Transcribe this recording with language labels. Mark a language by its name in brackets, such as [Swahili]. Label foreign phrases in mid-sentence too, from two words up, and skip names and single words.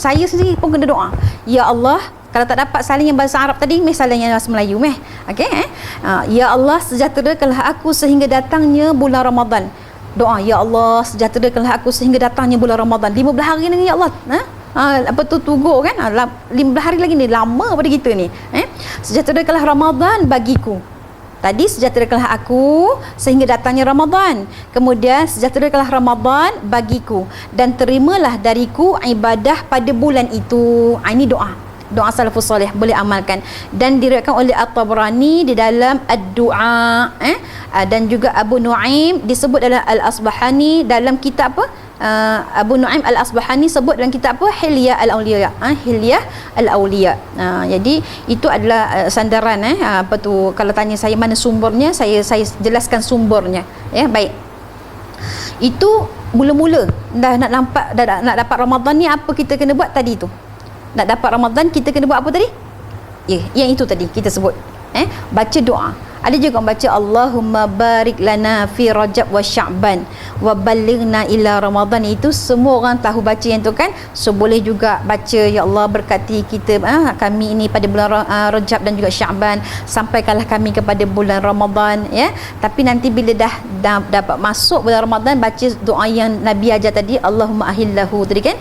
[Malay] Saya sendiri pun kena doa. Ya Allah, kalau tak dapat salin yang bahasa Arab tadi, salin yang bahasa Melayu okey. Ya Allah, sejahterakanlah aku sehingga datangnya bulan Ramadan. Doa, ya Allah, sejahterakanlah aku sehingga datangnya bulan Ramadan. 15 hari ni, ya Allah. Tugur kan, 15 hari lagi ni, lama pada kita ni. Sejahterakanlah Ramadan bagiku. Tadi sejahterakanlah aku sehingga datangnya Ramadan. Kemudian sejahterakanlah Ramadan bagiku dan terimalah dariku ibadah pada bulan itu. Ini doa salafus soleh, boleh amalkan. Dan diriwayatkan oleh At-Tabrani di dalam Ad-Du'a, dan juga Abu Nuaim disebut dalam Al-Asbahani dalam kitab apa? Abu Nuaim Al-Asbahani sebut dalam kitab apa? Hilyah Al-Awliya. Hilyah Al-Awliya. Jadi itu adalah sandaran, kalau tanya saya mana sumbernya, saya jelaskan sumbernya. Baik. Itu mula-mula dah nak dapat Ramadan ni, apa kita kena buat tadi tu? Nak dapat Ramadan kita kena buat apa tadi? Yang itu tadi kita sebut. Baca doa. Ada juga baca [Arabic] اللهم بارك لنا في رجب وشعبان وبلغنا إلى رمضان. [Malay] Itu semua orang tahu baca yang tu kan. So boleh juga baca, ya Allah berkati kita, kami ini pada bulan Rajab dan juga Sya'ban, sampaikanlah kami kepada bulan Ramadan, Tapi nanti bila dah dapat masuk bulan Ramadan, baca doa yang Nabi ajar tadi, [Arabic] اللهم أهله [Malay] tadi kan.